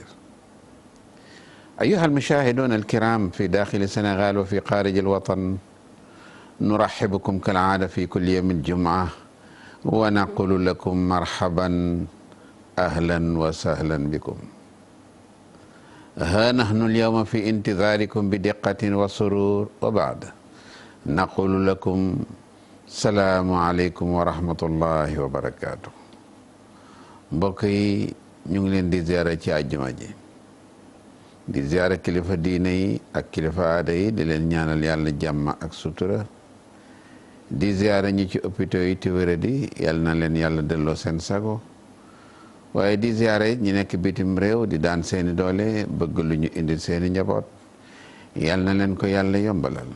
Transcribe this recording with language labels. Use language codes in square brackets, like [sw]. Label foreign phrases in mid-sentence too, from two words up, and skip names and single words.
[ar] أيها المشاهدون الكرام في داخل السنغال وفي خارج الوطن، نرحبكم كالعادة في كل يوم الجمعة ونقول لكم مرحبا أهلا وسهلا بكم. ها نحن اليوم في انتظاركم بدقة وسرور، وبعد نقول لكم السلام عليكم ورحمة الله وبركاته. [wo] mbokk yi ñu ngi leen di ziyaara ci àjjuma ji, di ziyaara kilifa diine yi ak kilifa aada yi, di leen ñaanal yàlla jàmm ak sutura, di ziyaara ñi ci hôpitaux yi te wéradi, yal na leen yàlla delloo seen sago, waaye di ziyaara it ñi nekk bitim réew di daan seeni doole bëgg lu ñu indil seeni njaboot, yal na leen ko yàlla yombalal.